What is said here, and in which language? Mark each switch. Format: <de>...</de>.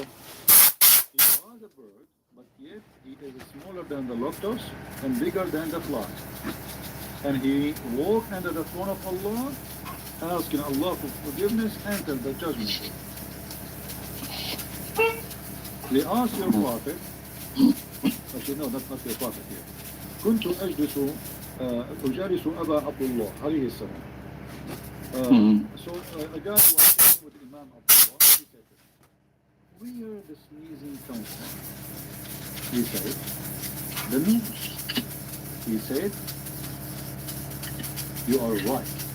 <en>He was a bird, but yet he is smaller than the lotus and bigger than the fly. And he walked under the throne of Allah, asking Allah for forgiveness until the judgment. They asked your Prophet, actually no, that's not your Prophet here.</en> <ar>كنت أجلس أجالس أبا عبد الله عليه السلام.</ar> <en>So a guy was sitting with Imam Abdullah, he said, where the sneezing comes from? He said, the nose. He said, you are right.</en>